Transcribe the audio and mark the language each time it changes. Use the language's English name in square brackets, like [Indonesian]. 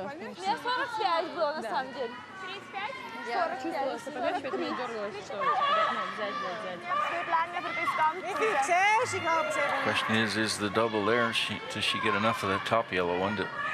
[Russian] У меня 45 было на самом деле. 35? Я чувствовала, что поверху меня дергалось, что взять. [German] Es wird länger, aber bis ganz Wie viel siehst du? Ich glaube, es ist [English] Question is the double there? Does she get enough of the top yellow one to